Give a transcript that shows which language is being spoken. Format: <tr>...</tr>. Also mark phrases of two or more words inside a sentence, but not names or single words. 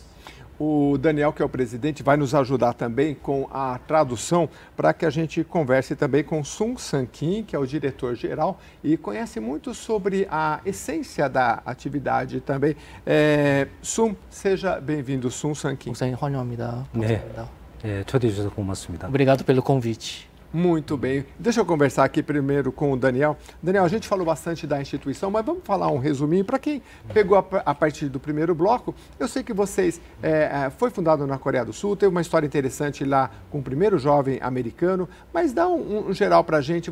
<pt>O Daniel, que é o presidente, vai nos ajudar também com a tradução para que a gente converse também com Sun San Kim, que é o diretor-geral e conhece muito sobre a essência da atividade também. Sun, seja bem-vindo, Sun San Kim.</pt> <ko>초대해 주셔서 고맙습니다.</ko> <pt>Obrigado pelo convite. Muito bem. Deixa eu conversar aqui primeiro com o Daniel. Daniel, a gente falou bastante da instituição, mas vamos falar um resuminho para quem pegou a partir do primeiro bloco. Eu sei que vocês foi fundado na Coreia do Sul, teve uma história interessante lá com o primeiro jovem americano, mas dá um geral para a gente.</pt>